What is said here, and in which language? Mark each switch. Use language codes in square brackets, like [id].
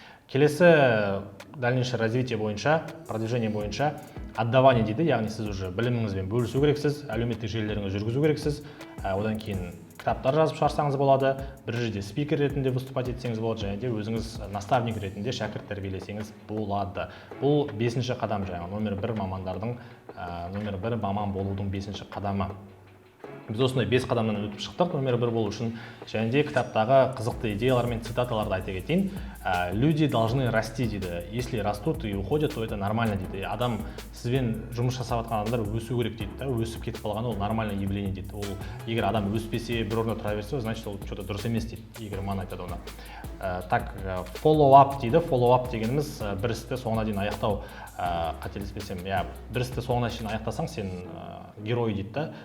[kk] Келесі [ru] дальнейшее развитие [kk] бойынша, продвижение бойынша отдавание дейді, яғни сіз уже біліміңізбен бөлісу керексіз, әлеуметтік желілеріңізді жүргізу керексіз, одан кейін кітаптар жазып шығарсаңыз болады, бір жерде спикер ретінде выступать етсеңіз болады, және де өзіңіз наставник ретінде шәкірт тәрбиелесеңіз болады. Бұл 5-ші қадам, жаңағы номер 1 мамандардың, номер 1 маман болудың 5-ші қадамы. Біз осындай 5 қадамнан өтіп шықтық номер 1 болу үшін, және де кітаптағы қызықты идеялар мен цитаталарды айта кетейін. [ru] Люди должны расти [kk] дейді. [ru] Если растут и уходят, то это нормально [kk] дейді. Адам сізбен жұмыс жасап жатқан адамдар өсу керек дейді. Өсіп кетіп қалғаны ол [ru] нормальное явление [kk] дейді. Ол егер адам өспесе, бір орында тұра берсе, значит ол что-то дұрыс емес дейді. Егер ман айтады оны. Так, follow up дейді. Follow up дегеніміз бір істі соңына дейін аяқтау. Қателеспесем, бір істі соңына дейін аяқтасаң, сен герой дейді.